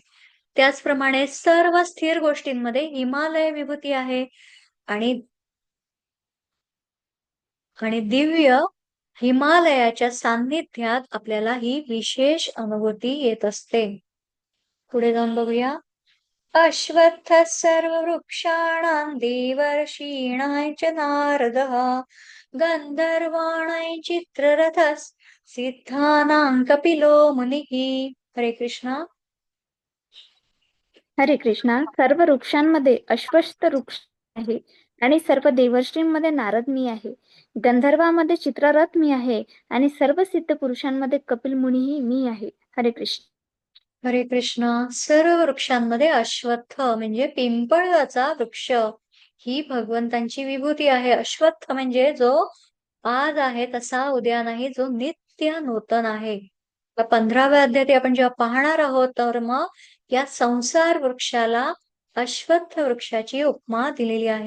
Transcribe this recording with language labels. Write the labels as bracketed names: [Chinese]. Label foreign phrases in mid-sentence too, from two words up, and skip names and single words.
[Marathi] त्याचप्रमाणे सर्व स्थिर गोष्टींमध्ये हिमालय विभूती आहे. आणि आणि दिव्य हिमालयाच्या सान्निध्यात आपल्याला ही विशेष अनुभूती येत असते. पुढे जाऊन बघूया. [Sanskrit] अश्वत्थ सर्व वृक्षाणां देवर्षीणां च नारदः गंधर्वाणां चित्ररथस् सिद्धानां कपिलो मुनिः. [Marathi] हरे कृष्णा. हरे कृष्णा. सर्व वृक्षांमध्ये अश्वत्थ वृक्ष आहे आणि सर्व देवर्षींमध्ये नारद मी आहे. गंधर्वामध्ये चित्ररथ मी आहे आणि सर्व सिद्ध पुरुषांमध्ये कपिल मुनीही मी आहे. हरे कृष्ण. हरे कृष्णा. सर्व वृक्षांमध्ये अश्वत्थ म्हणजे पिंपळाचा वृक्ष ही भगवंतांची विभूती आहे. अश्वत्थ म्हणजे जो आज आहे तसा उद्या नाही, जो नित्य नूतन आहे. 15व्या अध्यायात आपण जेव्हा पाहणार आहोत तर मग या संसार वृक्षाला अश्वत्थ वृक्षाची उपमा दिलेली आहे.